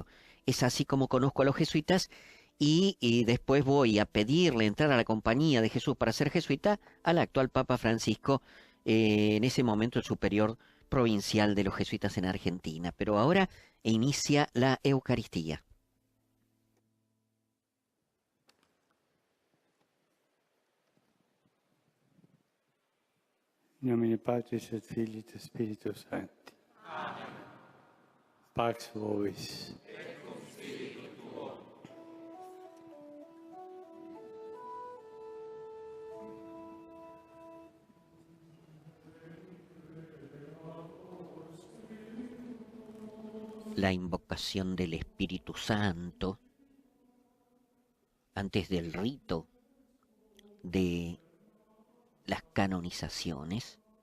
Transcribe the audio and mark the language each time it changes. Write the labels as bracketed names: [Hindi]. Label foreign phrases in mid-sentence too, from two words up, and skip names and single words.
[Spanish] Es así como conozco a los jesuitas, y después voy a pedirle entrar a la compañía de Jesús para ser jesuita al actual Papa Francisco, en ese momento el superior provincial de los jesuitas en Argentina. Pero ahora inicia la Eucaristía. [Latin] In nomine Patris et Filii et Spiritus Sancti. Amen. Pax vobis. Et cum spiritu tuo. [Spanish] La invocación del Espíritu Santo antes del rito de las canonizaciones,